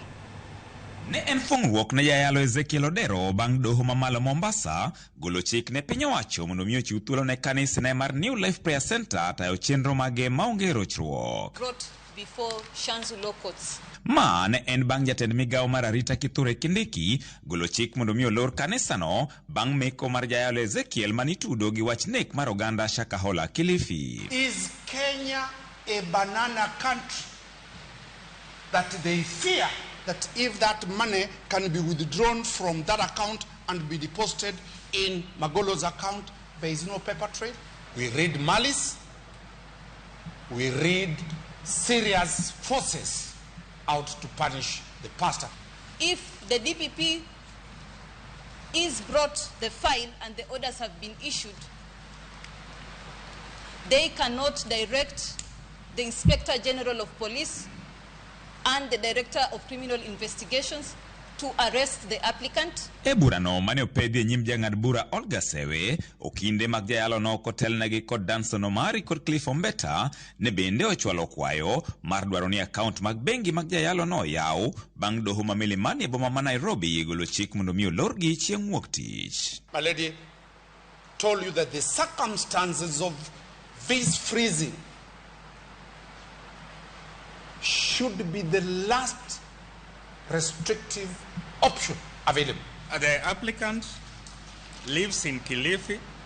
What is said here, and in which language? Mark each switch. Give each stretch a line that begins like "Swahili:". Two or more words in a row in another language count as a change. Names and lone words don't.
Luo (Kenya and Tanzania): Ne en fungruok ne jayalo Ezekiel bang' Doho mamalo Mombasa golo chik ne piny owacho mondo mi ochiw thuolo ne kanisa ne mar New Life Prayer Center tayo chenro mage maonge rochruok. Ma ne en bang' jatend migawo mar arita Kithure Kindiki golo chik mondo mi olor kanisa no bang' meko mar jayalo Ezekiel manitudo gi wach nek mar oganda Shakahola Kilifi.
English: Is Kenya a banana country that they fear that if that money can be withdrawn from that account and be deposited in Magolo's account, there is no paper trail? We read malice, we read serious forces out to punish the pastor. If the DPP is brought the file and the orders have been issued, they cannot direct the Inspector General of Police and the Director of Criminal Investigations to arrest the applicant.
Luo (Kenya and Tanzania): Burano mane opedhi nyim jang'ad bura Olga Sewe okinde mag jayalo no kotelnegi kod Danson Omari kod Cliff Ombeta ne bende ochwalo kwayo mar dwaro ni account mag bengi mag jayalo no yaw bang' Doho ma Milimani e boma ma Nairobi golo chik mondo mi olorgi chieng' wuok tich.
English: My lady told you that the circumstances of this freezing should be the last restrictive option available. The applicant lives in Kilifi.